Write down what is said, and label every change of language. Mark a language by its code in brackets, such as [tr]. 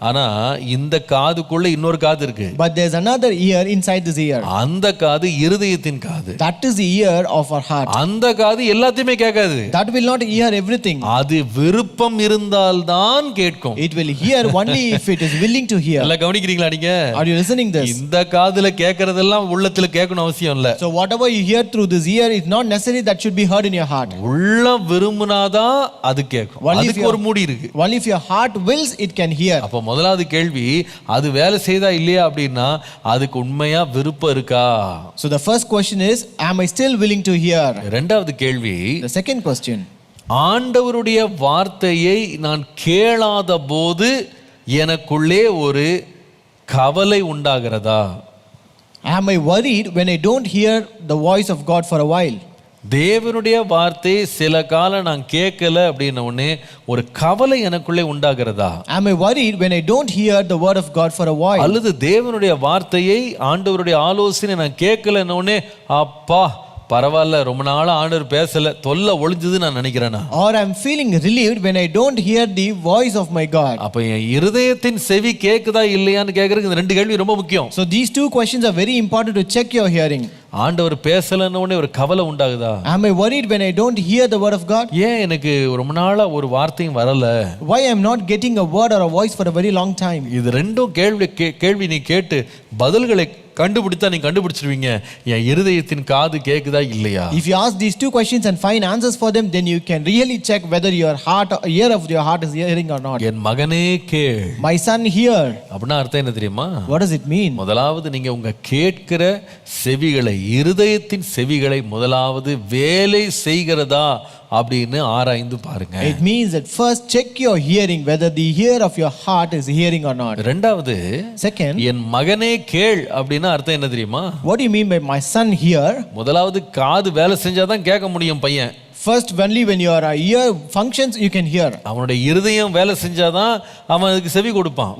[ta] ஆனா இந்த காதுக்குள்ள இன்னொரு காது இருக்கு. [en] But there's another ear inside this ear. [ta] அந்த காது இருதயத்தின் காது. [en] That is the ear of our heart. [ta] அந்த காது எல்லாத்தையுமே கேட்காது. [en] That will not hear everything. [ta] அது விருப்பம் இருந்தால்தான் கேட்கும். [en] It will hear only if it is willing to hear. [ta] எல்லாம் கவனிக்கிறீங்களா நீங்க? [en] Are you listening this? [ta] இந்த காதுல கேக்குறதெல்லாம் உள்ளத்துல கேட்கணும் அவசியம் இல்ல. [en] So whatever you hear through this ear, it's not necessary that should be heard in your heart. [ta] உள்ள விரும்புனாதான் அது கேட்கும். அதுக்கு ஒரு மூடி இருக்கு. [en] Only if your heart wills, it can hear. [ta] அப்ப முதலாவது கேள்வி, அது வேலை செய்தா இல்லையா அப்படின்னா அதுக்கு உண்மையா விருப்பம் இருக்கா? [en] So the first question is, am I still willing to hear? [ta] இரண்டாவது கேள்வி, [en] The second question, [ta] ஆண்டவருடைய வார்த்தையை நான் கேளாத போது எனக்குள்ளே ஒரு கவலை உண்டாகிறதா? [en] am I worried when I don't hear the voice of God for a while? [ta] தேவனுடைய வார்த்தை சில காலம் நான் கேட்கல அப்படின்ன உடனே ஒரு கவலை எனக்குள்ளே உண்டாகிறதா? [en] am I worried when I don't hear the word of God for a while? [ta] அல்லது தேவனுடைய வார்த்தையை ஆண்டவருடைய ஆலோசனை நான் கேட்கலன்ன உடனே அப்பா பரவாயில்ல, ரொம்ப நாளா ஆண்டவர் பேசல, தொல்லை ஒளிஞ்சது நான் நினைக்கிறேனா? [en] Or I'm feeling relieved when I don't hear the voice of my God? [ta] அப்ப என் இருதயத்தின் செவி கேக்குதா இல்லையான்னு கேக்குறதுக்கு இந்த ரெண்டு கேள்வி ரொம்ப முக்கியம். [en] So these two questions are very important to check your hearing. [ta] ஆண்டவர் பேசலன்னு உடனே ஒரு கவலை உண்டாகுதா? [en] Am I worried when I don't hear the word of God? [ta] ஏன் எனக்கு ரொம்ப நாளா ஒரு வார்த்தையும் வரல? [en] Why I am not getting a word or a voice for a very long time? [ta] இது ரெண்டும் கேள்வி நீ கேட்டு பதில்களை கண்டுபிடித்தா நீ கண்டுபிடிச்சிருவீங்க என் இருதயத்தின் காது கேக்குதா இல்லையா. [en] If you ask these two questions and find answers for them, then you can really check whether your heart, ear of your heart is hearing or not. [ta] என் மகனே கேள். [en] My son, hear. [ta] அப்படின்னா அர்த்தம் என்ன தெரியுமா? [en] What does it mean? [ta] முதலாவது நீங்க உங்க கேட்கிற செவிகளை, இருதயத்தின் செவிகளை முதலாவது வேலை செய்கிறதா அப்படின்னு ஆராய்ந்து பாருங்க. [en] It means that first check your hearing, whether the ear of your heart is hearing or not. [ta] ரெண்டாவது, [en] Second, [ta] என் மகனே கேள் அப்படின்னா அர்த்தம் என்ன தெரியுமா? [en] what do you mean by my son, hear? [ta] முதலாவது காது வேலை செஞ்சாதான் கேட்க முடியும் பையன். [en] First, only when your ear functions, you can hear. [ta] அவனுடைய இருதயம் வேலை செஞ்சாதான் அவன் அதுக்கு செவி கொடுப்பான்.